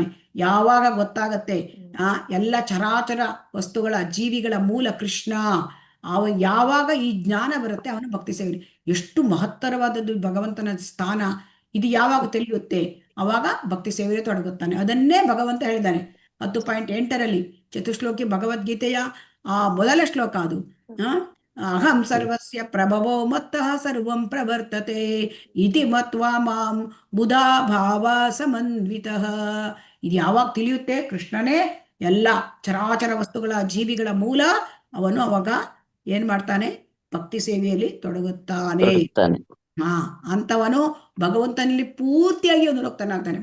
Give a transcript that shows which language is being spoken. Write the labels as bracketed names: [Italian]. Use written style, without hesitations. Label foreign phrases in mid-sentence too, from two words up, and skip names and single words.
[Kannada] ಯಾವಾಗ ಗೊತ್ತಾಗತ್ತೆ ಎಲ್ಲ ಚರಾಚರ ವಸ್ತುಗಳ ಜೀವಿಗಳ ಮೂಲ ಕೃಷ್ಣ, ಯಾವಾಗ ಈ ಜ್ಞಾನ ಬರುತ್ತೆ ಅವನು ಭಕ್ತಿ ಸೇವೆ. ಎಷ್ಟು ಮಹತ್ತರವಾದದ್ದು ಭಗವಂತನ ಸ್ಥಾನ, ಇದು ಯಾವಾಗ ತಿಳಿಯುತ್ತೆ ಅವಾಗ ಭಕ್ತಿ ಸೇವೆಯಲ್ಲಿ ತೊಡಗುತ್ತಾನೆ. ಅದನ್ನೇ ಭಗವಂತ ಹೇಳಿದ್ದಾನೆ 10.8ರಲ್ಲಿ ಚತುಶ್ಲೋಕಿ ಭಗವದ್ಗೀತೆಯ ಮೊದಲ ಶ್ಲೋಕ ಅದು. [Sanskrit] ಅಹಂ ಸರ್ವಸ್ಯ ಪ್ರಭವೋ ಮತ್ತಃ ಸರ್ವಂ ಪ್ರವರ್ತತೆ ಇತಿ ಮತ್ವಾ ಮಾಂ ಬುಧಾ ಭಾವ ಸಮನ್ವಿತಃ. [Kannada] ಇದು ಯಾವಾಗ ತಿಳಿಯುತ್ತೆ? ಕೃಷ್ಣನೇ ಎಲ್ಲ ಚರಾಚರ ವಸ್ತುಗಳ ಜೀವಿಗಳ ಮೂಲ. ಅವನು ಅವಾಗ ಏನ್ ಮಾಡ್ತಾನೆ? ಭಕ್ತಿ ಸೇವೆಯಲ್ಲಿ ತೊಡಗುತ್ತಾನೆ. ಅಂತವನು ಭಗವಂತನಲ್ಲಿ ಪೂರ್ತಿಯಾಗಿ ಅನುರಕ್ತನಾಗ್ತಾನೆ.